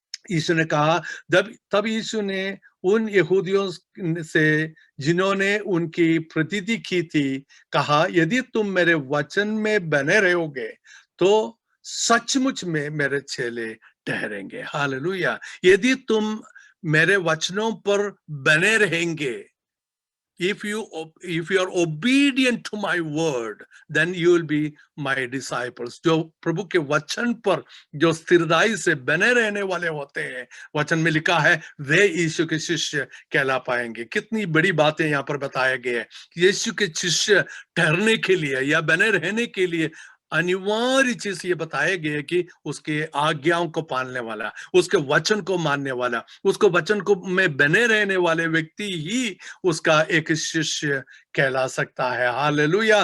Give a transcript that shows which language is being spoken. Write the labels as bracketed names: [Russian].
[Hindi] यीशु ने कहा, तब यीशु ने उन यहूदियों से जिन्होंने उनकी प्रतीति की थी कहा, यदि तुम मेरे वचन में बने रहोगे तो सचमुच में मेरे चेले ठहरेंगे। हालेलुया। यदि तुम मेरे वचनों पर बने रहेंगे, [English] if you are obedient to my word, then you will be my disciples. [Hindi] जो प्रभु के वचन पर जो स्थिरताई से बने रहने वाले होते हैं, वचन में लिखा है, वे यीशु के शिष्य कहला पाएंगे। कितनी बड़ी बातें यहाँ पर बताया गया है। यीशु के शिष्य ठहरने के लिए या बने रहने के लिए अनिवार्य चीज ये बताया गया कि उसके आज्ञाओं को पालने वाला, उसके वचन को मानने वाला, उसको वचन को में बने रहने वाले व्यक्ति ही उसका एक शिष्य कहला सकता है। हालेलुया।